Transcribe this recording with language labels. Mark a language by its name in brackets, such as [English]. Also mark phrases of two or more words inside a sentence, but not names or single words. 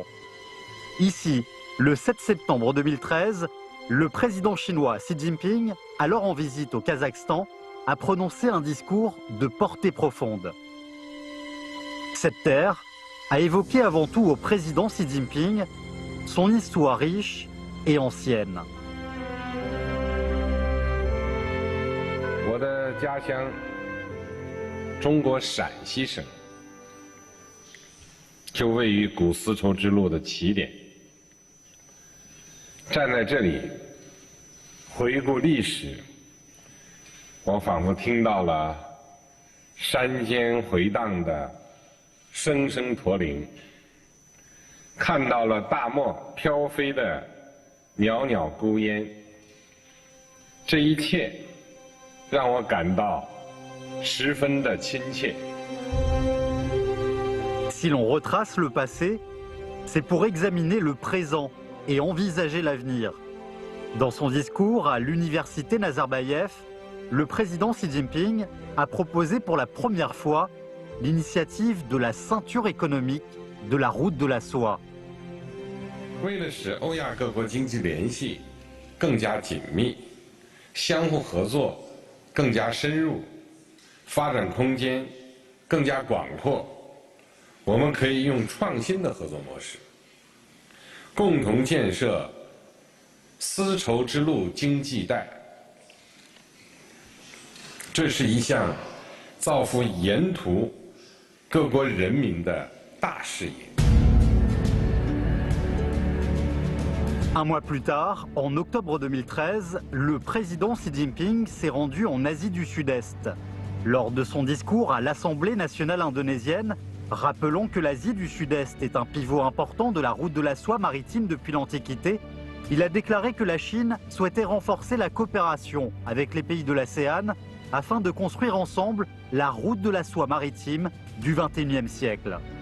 [French] Ici, le 7 septembre 2013, le président chinois Xi Jinping, alors en visite au Kazakhstan, a prononcé un discours de portée profonde. Cette terre a évoqué avant tout au président Xi Jinping son histoire riche et ancienne. [Chinese] 我的家乡，中国陕西省，就位于古丝绸之路的起点。站在这里，回顾历史，我仿佛听到了山间回荡的声声驼铃，看到了大漠飘飞的袅袅孤烟。这一切 让我感到十分的亲切。 [French] Si l'on retrace le passé, c'est pour examiner le présent et envisager l'avenir. Dans son discours à l'université Nazarbayev, le président Xi Jinping a proposé pour la première fois l'initiative de la ceinture économique de la route de la soie. [Chinese] 为了使欧亚各国经济联系更加紧密，相互合作 更加深入，发展空间更加广阔，我们可以用创新的合作模式，共同建设丝绸之路经济带。这是一项造福沿途各国人民的大事业。 [French] Un mois plus tard, en octobre 2013, le président Xi Jinping s'est rendu en Asie du Sud-Est. Lors de son discours à l'Assemblée nationale indonésienne, rappelant que l'Asie du Sud-Est est un pivot important de la route de la soie maritime depuis l'Antiquité, il a déclaré que la Chine souhaitait renforcer la coopération avec les pays de l'ASEAN afin de construire ensemble la route de la soie maritime du XXIe siècle.